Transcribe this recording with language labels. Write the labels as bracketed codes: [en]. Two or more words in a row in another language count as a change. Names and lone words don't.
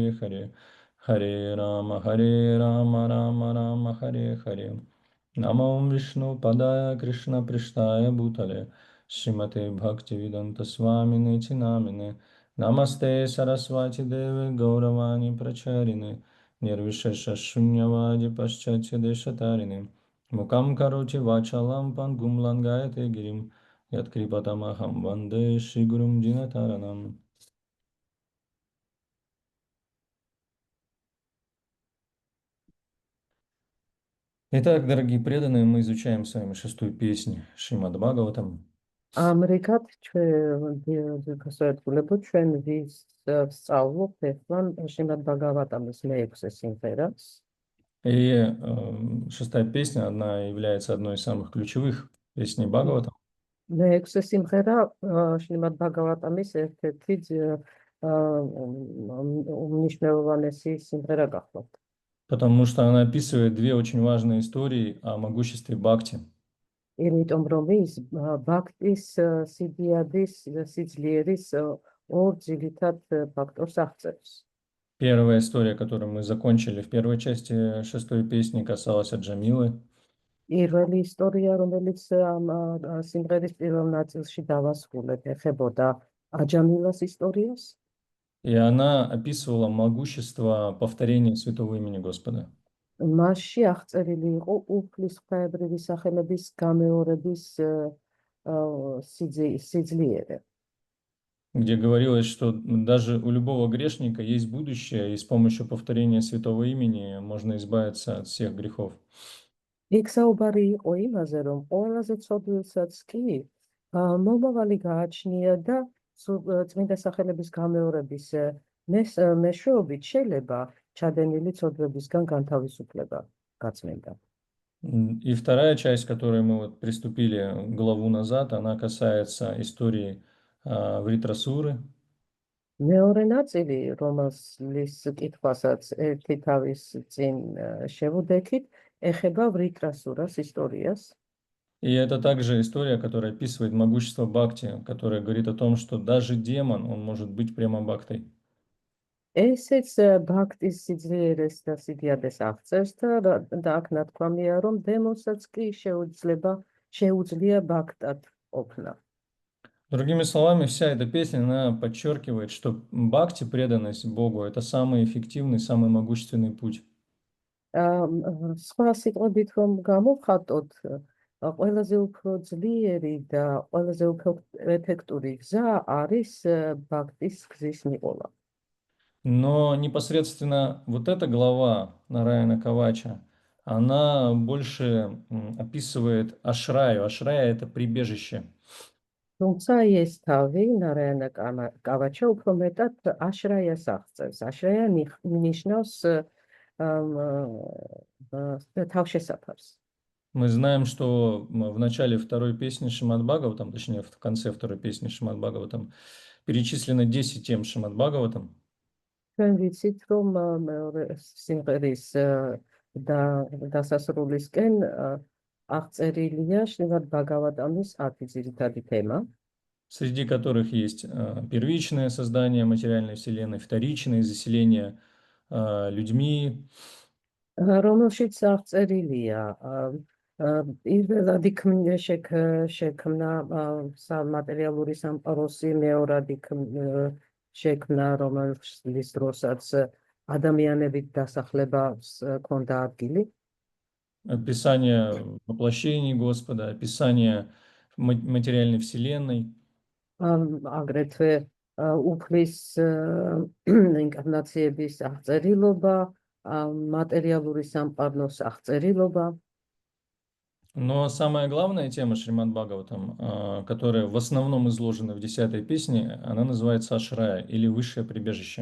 [sa] हरे हरे राम राम राम हरे हरे नमाम् विष्णु पादाय कृष्ण प्रेष्ठाय भूतले श्रीमते भक्तिवेदान्त स्वामिने चिनामिने नमस्ते सरस्वती देवे गौरवाणी प्रचारिणे निर्विशेष शून्यवादि पाश्चात्य देशतारिणे मूकं करोति वाचालं पङ्गुं लङ्घयते गिरिम् यत्कृपातमहं वन्दे श्रीगुरुं दीनतारणम्. [ru] Итак, дорогие преданные, мы изучаем с вами 6-ю песню Шримад Бхагаватам. [ka] ამრიგად ჩვენ ვისწავლობ ეხლა შრიმად ბაგავატამის მე-6 სიმღერას. [ru] И 6-я песня, она является одной из самых ключевых песней Бхагаватам. [ka] მე-6 სიმღერა შრიმად ბაგავატამის ერთ-ერთი უმნიშვნელოვანესი სიმღერა გახლავთ. [ru] Потому что она описывает две очень важные истории о могуществе Бхакти. [ka] იმიტომ რომ ის ბhaktis სიდიადის სიძლიერის ორ ძირითად ფაქტორს აღწერს. [ru] Первая история, которую мы закончили в первой части 6-й песни, касалась Аджамилы. [ka] პირველი ისტორია, რომელიც ამ სიმღერის პირველ ნაწილში დავასრულეთ, ეხებოდა აჯამილას ისტორიას. [ru] И она описывала могущество повторения святого имени Господа. [ka] მასში აღწერილი იყო უფლის ღვთაებრივი სახელების გამეორების სიძლიერე. [ru] Где говорилось, что даже у любого грешника есть будущее, и с помощью повторения святого имени можно избавиться от всех грехов. [ka] იქ საუბარი იყო იმაზე, რომ ყველაზე ცოდვილსაც კი მომავალი გააჩნია და წმინდა სახელების გამეორების მეშვეობით შეიძლება ჩადენილი ცოდვებისგან განთავისუფლება გაწმენდა. [ru] И вторая часть, к которой мы вот приступили главу назад, она касается истории Вритрасуры. [ka] მეორე ნაწილი, რომელის კითხვასაც ერთი თავის წინ შევუდექით, ეხება ვრიტრასურას ისტორიას. [ru] И это также история, которая описывает могущество Бхакти, которая говорит о том, что даже демон, он может быть прямо Бхактой. [ka] ესეც ბhaktis სიძლიერეს და სიდიადეს აღწერს და აქ ნათქვამია, რომ დემონსაც კი შეუძლია ბhaktat ყოფნა. [ru] Другими словами, вся эта песня, она подчеркивает, что Бхакти, преданность Богу, это самый эффективный, самый могущественный путь. [ka] სხვა სიტყვებით რომ გამოვხატოთ, ყველაზე უფრო ძლიერი და ყველაზე უფრო ეფექტური გზა არის ბhaktis გზის მიყოლა. [ru] Но непосредственно вот эта глава Нараяна Кавача, она больше описывает ашраю. Ашрая – это прибежище. [ka] თუმცა ეს თავი ნარაიანა კავაჩა უფრო მეტად აშრაიას აღწერს. აშრაია ნიშნავს თავშესაფარს. [ru] Мы знаем, что в начале второй песни Шримад Бхагаватам, точнее в конце второй песни Шримад Бхагаватам, перечислено 10 тем Шримад Бхагаватам. [ka] ჩვენ ვიცით, რომ მეორე სიმღერის დასასრულისკენ აღწერილია შრიმად ბაგავატამის 10 ძირითადი თემა, [ru] среди которых есть первичное создание материальной вселенной, вторичное заселение людьми. [ka] რომელშიც აღწერილია პირველად შექმნა მატერიალური სამყაროსი, მეორად შექმნა, რომელის დროსაც ადამიანებით დასახლებას ქონდა ადგილი. [ru] Описание воплощений Господа, описание материальной вселенной. [ka] აგრეთვე უფლის ინკარნაციების აღწერილობა, მატერიალური სამყაროს აღწერილობა. [ru] Но самая главная тема Шримад Бхагаватам, которая в основном изложена в 10-й песне, она называется Ашрая или высшее прибежище.